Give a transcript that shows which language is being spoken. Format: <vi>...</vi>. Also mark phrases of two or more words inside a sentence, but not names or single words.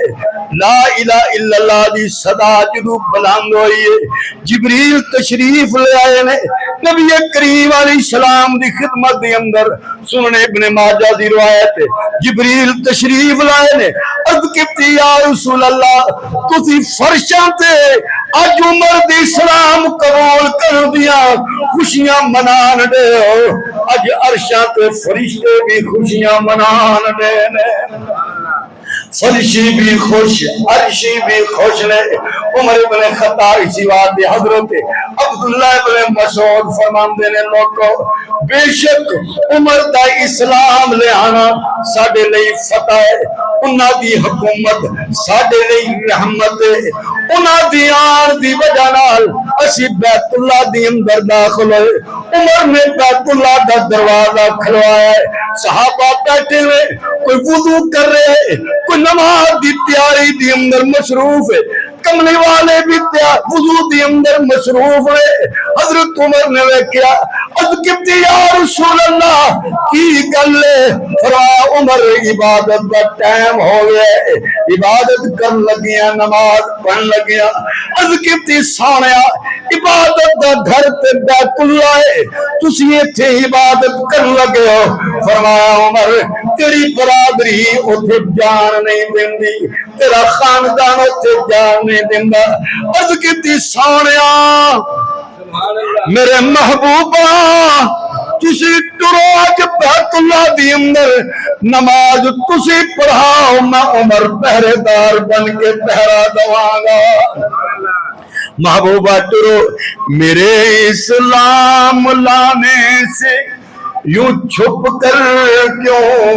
<pa>لا الہ الا اللہ دی صدا جدو بلند ہوئی ہے، جبریل تشریف لے آئے نے نبی کریم علیہ السلام دی خدمت دی اندر، سنن ابن ماجہ دی روایت ہے، جبریل تشریف لائے نے، عرض کیتی یا رسول اللہ تسی فرشاں تے اج عمر دی اسلام قبول کر دیا خوشیاں منان دے ہو، اج عرشاں تے فرشتے بھی خوشیاں منان دے نے، فرشی بھی خوش عرشی بھی خوش نے۔ عمر ابن خطاب اسی بات حضرت عبداللہ ابن مسعود فرماندے نے لوگوں بے شک عمر دا اسلام لے آنا ساڈے لئی فتح ہے، انہاں دی حکومت ساڈے لئی رحمت ہے، انہاں دی آن دی وجہ نال اسی بیت اللہ دی اندر داخل ہوئے، عمر نے بیت اللہ دا دروازہ کھلوایا ہے، صحابہ بیٹھے ہوئے کوئی وضو کر رہے، کوئی نماز دی تیاری دی اندر مصروف ہے، کملی والے بھی وضو دی اندر مصروف ہے۔ حضرت عمر نے کیا عرض کیتی یا رسول اللہ کی گل ہے؟ فرمایا عمر عبادت دا ٹائم ہو گیا ہے، عبادت کرن لگیاں نماز پڑھن لگیاں، عرض کیتی سونیا عبادت دا گھر تے بیت اللہ ہے، تسی ایتھے عبادت کرن لگے ہو؟ فرمایا عمر تیری برادری اوتھے جان نہیں دیندی، تیرا خاندان اوتھے جان نہیں دیندا۔ عرض کیتی سونیا میرے محبوبہ تسی ٹرو اج بیت اللہ دی اندر نماز تسی پڑھاؤ، میں عمر پہرے دار بن کے پہرا دواں گا۔ محبوبہ ٹرو</pa> <ur>میرے اسلام لانے سے یوں چھپ کر کیوں</ur>